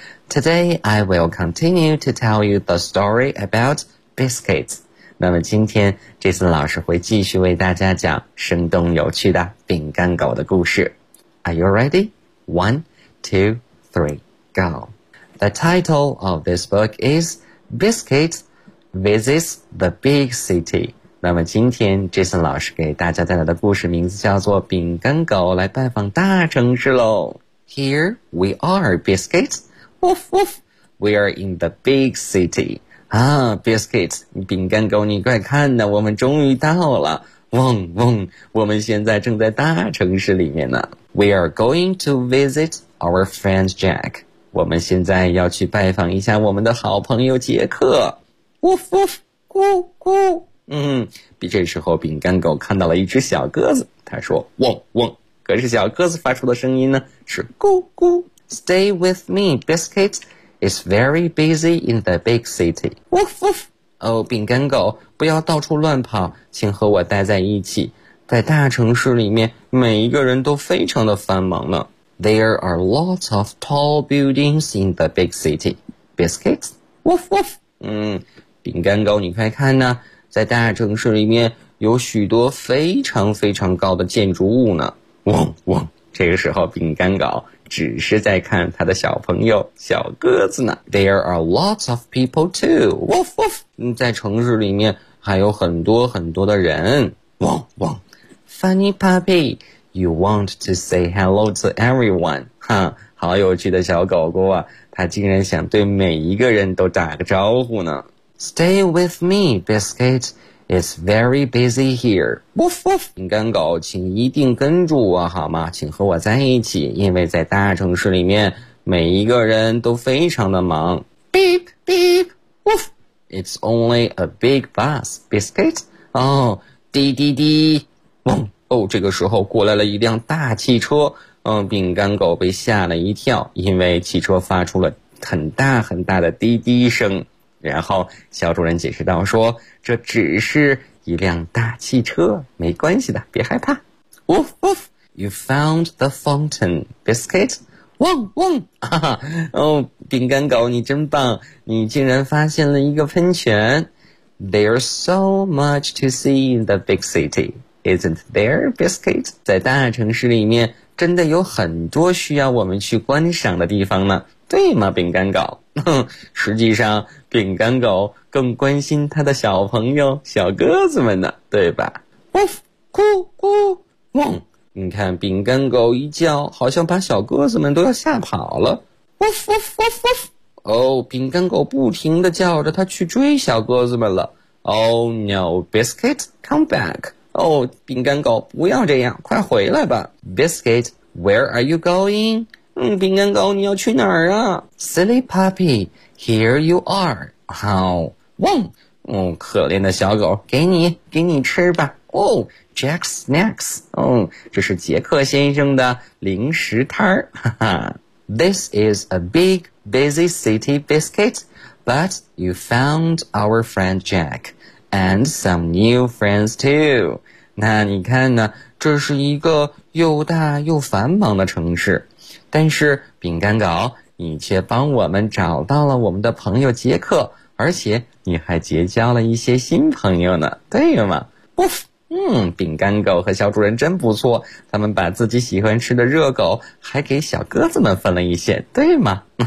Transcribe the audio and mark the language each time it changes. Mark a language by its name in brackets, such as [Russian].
[English] Today, I will continue to tell you the story about biscuits. [Chinese] 那么今天 Jason 老师会继续为大家讲生动有趣的饼干狗的故事。 [English] Are you ready? One, two, three, go. The title of this book is Biscuits Visits the Big City. [Chinese] 那么今天 Jason 老师给大家带来的故事名字叫做饼干狗来拜访大城市咯。 [English] Here we are, Biscuits. Woof, woof, we are in the big city. [Chinese] Ah, Biscuit, 饼干狗你快看呢，我们终于到了。嗡嗡，我们现在正在大城市里面呢。 [English] We are going to visit our friend Jack. [Chinese] 我们现在要去拜访一下我们的好朋友杰克。 [English] Woof, woof, 咕咕。 [Chinese] 嗯，这时候饼干狗看到了一只小鸽子，他说嗡嗡，可是小鸽子发出的声音呢，是咕咕。 [English] Stay with me, Biscuit. It's very busy in the big city. Woof, woof. [Chinese] Oh, 饼干狗，不要到处乱跑，请和我待在一起。在大城市里面，每一个人都非常的繁忙呢。 [English] There are lots of tall buildings in the big city. Biscuit, woof, woof. [Chinese] 饼干狗，你快看呢，在大城市里面有许多非常非常高的建筑物呢。嗡嗡，这个时候饼干狗只是在看他的小朋友小鸽子呢。 [English] There are lots of people too. Woof woof. [Chinese] 在城市里面还有很多很多的人。汪汪。 [English] Funny puppy, you want to say hello to everyone. [Chinese] 哈，好有趣的小狗狗啊，他竟然想对每一个人都打个招呼呢。 [English] Stay with me, Biscuit. It's very busy here. Woof woof. [Chinese] 饼干狗，请一定跟住我好吗？请和我在一起，因为在大城市里面，每一个人都非常的忙。 [English] Beep beep. Woof. It's only a big bus, Biscuit. [Chinese] 哦，滴滴滴。嗡。哦，这个时候过来了一辆大汽车。嗯，饼干狗被吓了一跳，因为汽车发出了很大很大的滴滴声。然后小主人解释道说，这只是一辆大汽车，没关系的，别害怕。 [English] Woof woof, you found the fountain, Biscuit. [Chinese] 汪汪、啊哦、饼干狗你真棒，你竟然发现了一个喷泉。 [English] There's so much to see in the big city, isn't there, Biscuit? [Chinese] 在大城市里面真的有很多需要我们去观赏的地方呢，对吗，饼干狗？实际上饼干狗更关心他的小朋友小鸽子们呢，对吧？ [English] Woof, 咕咕汪。 [Chinese] 你看饼干狗一叫好像把小鸽子们都要吓跑了。 [English] Woof, woof, woof, woof. [Chinese] 哦，饼干狗不停地叫着他去追小鸽子们了。 [English] Oh no, Biscuit, come back. [Chinese] 哦，饼干狗不要这样，快回来吧。 [English] Biscuit, where are you going? [Chinese] 嗯，饼干狗你要去哪儿啊？ [English] Silly puppy, here you are. [Chinese] 好，汪。嗯，可怜的小狗，给你吃吧。 [English] Jack Snacks. [Chinese] 这是杰克先生的零食摊。 [English] This is a big, busy city biscuit, but you found our friend Jack and some new friends too. [Chinese] 那你看呢，这是一个又大又繁忙的城市，但是饼干稿，你却帮我们找到了我们的朋友杰克，而且你还结交了一些新朋友呢，对吗？饼干狗和小主人真不错，他们把自己喜欢吃的热狗还给小鸽子们分了一些，对吗？